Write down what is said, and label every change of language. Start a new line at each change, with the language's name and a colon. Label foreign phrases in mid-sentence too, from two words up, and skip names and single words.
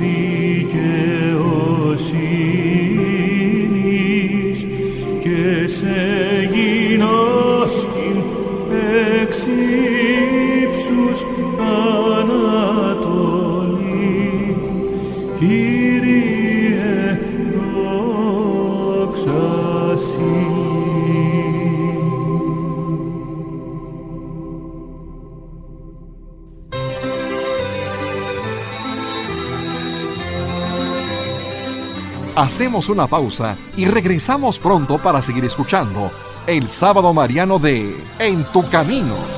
Greek: δικαιοσύνης, και σε γινώσκην εξ ύψους ανατολή. Κύριε, δόξα σοι.
Spanish: Hacemos una pausa y regresamos pronto para seguir escuchando el Sábado Mariano de En tu Camino.